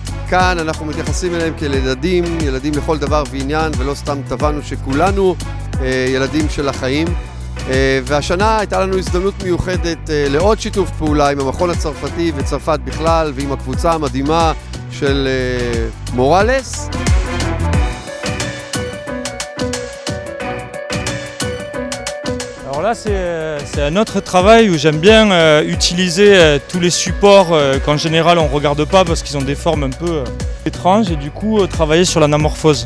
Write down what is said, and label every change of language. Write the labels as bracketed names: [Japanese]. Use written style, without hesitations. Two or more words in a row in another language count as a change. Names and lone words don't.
[Hebrew] כאן אנחנו מתייחסים אליהם כאל ילדים, ילדים לכל דבר ועניין, ולא סתם טבענו שכולנו ילדים של החיים. והשנה הייתה לנו הזדמנות מיוחדת לעוד שיתוף פעולה עם המכון הצרפתי וצרפת בכלל, ועם הקבוצה המדהימה של מורלס. [French] Alors là c'est un autre travail où j'aime bien utiliser tous les supports qu'en général on ne regarde pas parce qu'ils ont des formes un peu étranges et du coup travailler sur l'anamorphose.